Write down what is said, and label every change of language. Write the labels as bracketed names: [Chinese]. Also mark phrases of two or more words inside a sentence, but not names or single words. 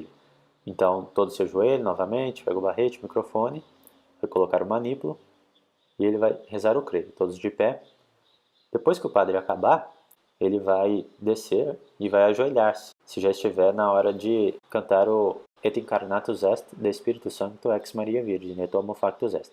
[Portuguese] Então, todos se ajoelham novamente, pega o barrete, o microfone, vai colocar o manípulo e ele vai rezar o creio, todos de pé. Depois que o padre acabar, ele vai descer e vai ajoelhar-se, se já estiver na hora de cantar o [Latin] Et incarnatus est de Spiritu Sancto ex Maria Virgine, et homo factus est.